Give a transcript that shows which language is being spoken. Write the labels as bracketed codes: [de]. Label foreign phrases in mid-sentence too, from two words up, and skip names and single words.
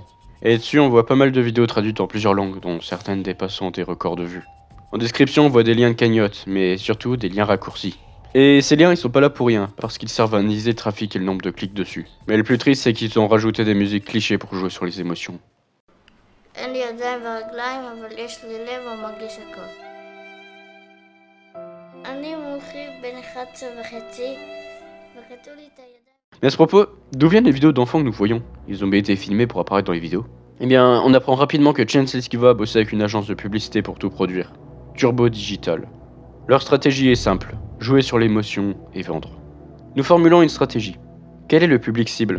[fr] Et dessus, on voit pas mal de vidéos traduites en plusieurs langues, dont certaines dépassant des records de vues. En description, on voit des liens de cagnottes, mais surtout des liens raccourcis. Et ces liens, ils sont pas là pour rien, parce qu'ils servent à analyser le trafic et le nombre de clics dessus. Mais le plus triste, c'est qu'ils ont rajouté des musiques clichés pour jouer sur les émotions. [he] אין לי ידיים ורגליים, אבל יש לי לב ומרגיש הכל. אני מומחי בן 11 וחצי, וקטעו לי את הידיים. [fr] Mais à ce propos, d'où viennent les vidéos d'enfants que nous voyons? Ils ont bien été filmés pour apparaître dans les vidéos. Eh bien, on apprend rapidement que Chance Letikva a bossé avec une agence de publicité pour tout produire, Turbo Digital. Leur stratégie est simple, jouer sur l'émotion et vendre. Nous formulons une stratégie. Quel est le public cible?